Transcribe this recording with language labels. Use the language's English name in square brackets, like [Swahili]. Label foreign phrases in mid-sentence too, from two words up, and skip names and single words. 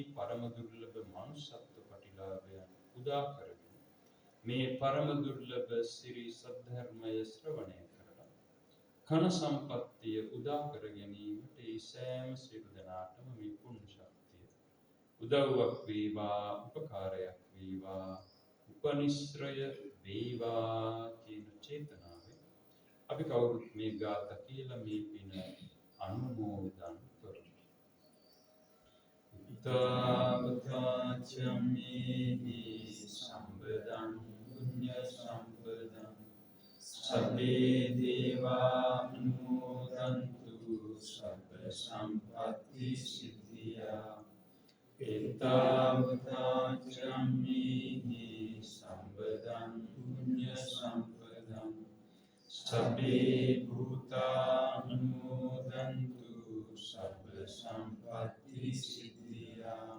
[Sinhala] පරම දුර්ලභ මනුෂ්‍යත්ව ප්‍රතිලාභයන් උදා කරගෙන මේ පරම දුර්ලභ සිරි සද්ධර්මය ශ්‍රවණය කරලා කන සම්පත්තිය උදා කර ගැනීමට ඒ සෑම සියලු දෙනාටම මේ පුණ්‍ය ශක්තිය උදව්වක් වේවා උපකාරයක් වේවා උපනිශ්‍රය වේවා කියන චේතනාවෙන් අපි කවුරුත් මේ ගාථා කියලා මේ පින අනුමෝදන් කරමු. [Pali] තාවතාචමේහි සම්බදං පුඤ්ඤ සම්පදං සබ්බේ දේවා අනුමෝදන්තු සබ්බ සම්පත්ති සිද්ධියා තාවතාචමේහි සම්බදං punya sampadam sabbe bhuta anumodantu sabba sampatti siddhya